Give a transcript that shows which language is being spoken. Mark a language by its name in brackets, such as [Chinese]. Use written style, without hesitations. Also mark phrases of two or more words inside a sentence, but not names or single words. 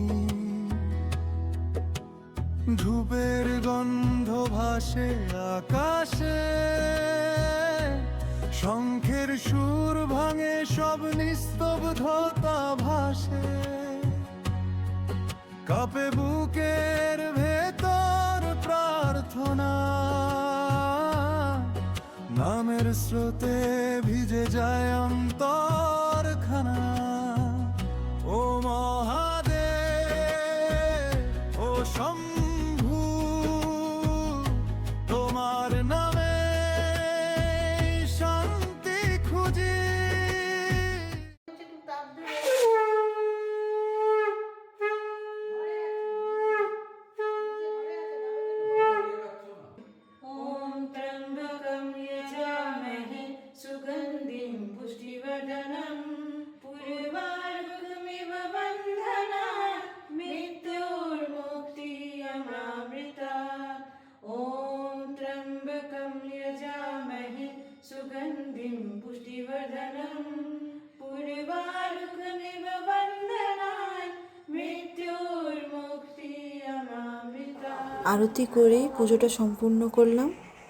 [Bangla] ধূপের গন্ধ ভাসে আকাশে, শঙ্খের সুর ভাঙে সব নিস্তব্ধতা ভাসে, কাঁপে বুকের ভেতর প্রার্থনা, নামের স্রোতে ভিজে যায় অন্তরখানা। ও মহাদেব, ও শম্ভু, তোমার নামে শান্তি খুঁজি। [Sanskrit] ॐ त्र्यम्बकं यजामहे सुगन्धिं पुष्टिवर्धनं पूर्वार्कमिव बन्धनात् मृत्योर्मुक्तियमामृतात्। ॐ त्र्यम्बकं यजामहे सुगन्धिं पुष्टिवर्धनं पूर्वार्कमिव बन्धनात् मृत्योर्मुक्तियमामृतात्। [Bangla] আরতি করে পুজোটা সম্পূর্ণ করলাম।